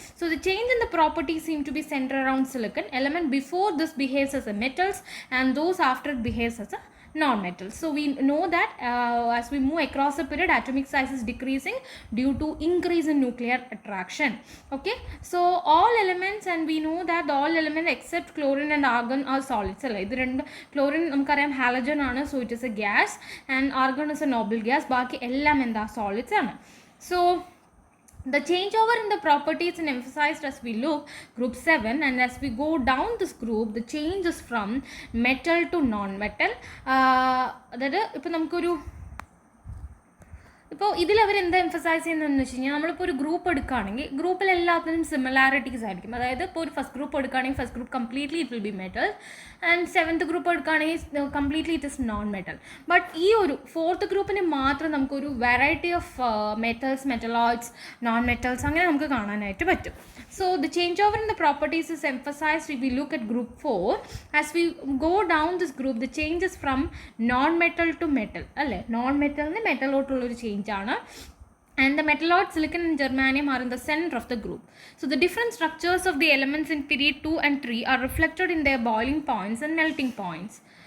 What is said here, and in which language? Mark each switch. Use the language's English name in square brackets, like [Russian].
[English] So the change in the property seem to be centre around silicon. Element before this behaves as a metals and those after it behaves as a non-metals. So we know that as we move across the period, atomic size is decreasing due to increase in nuclear attraction. Okay, so all elements, and we know that all elements except chlorine and argon are solids. [Malayalam] അല്ലേ, ഇത് രണ്ട്, chlorine നമുക്കറിയാം halogen ആണ്, [English] so it is a gas, and argon is a noble gas. [Malayalam] ബാക്കി എല്ലാം എന്താ, solids ആണ്. [English] So the changeover in the properties is emphasized as we look group 7, and as we go down this group the change is from metal to non-metal. [Malayalam] അതായത് ഇപ്പോൾ നമുക്കൊരു ഇപ്പോൾ ഇതിൽ അവർ എന്താ എംഫസൈസ് ചെയ്യുന്നതെന്ന് വെച്ച് കഴിഞ്ഞാൽ നമ്മളിപ്പോൾ ഒരു ഗ്രൂപ്പ് എടുക്കുകയാണെങ്കിൽ ഗ്രൂപ്പിൽ എല്ലാത്തിനും സിമിലാരിറ്റീസ് ആയിരിക്കും. അതായത് ഇപ്പോൾ ഒരു ഫസ്റ്റ് ഗ്രൂപ്പ് എടുക്കുകയാണെങ്കിൽ first group completely [English] it will be metal, [Malayalam] and seventh group എടുക്കുകയാണെങ്കിൽ completely [English] It is non metal. [Malayalam] But ഈ ഒരു ഫോർത്ത് ഗ്രൂപ്പിന് മാത്രം നമുക്കൊരു variety of metals, metalloids, non metals അങ്ങനെ നമുക്ക് കാണാനായിട്ട് പറ്റും. [English] So the changeover in the properties is emphasized if we look at group 4. As we go down this group, the change is from non-metal to metal. [Malayalam] അല്ലേ, non മെറ്റലിന് മെറ്റലോട്ടുള്ളൊരു ചേഞ്ചാണ്. [English] And the metalloids, silicon and germanium, are in the center of the group. So the different structures of the elements in period 2 and 3 are reflected in their boiling points and melting points.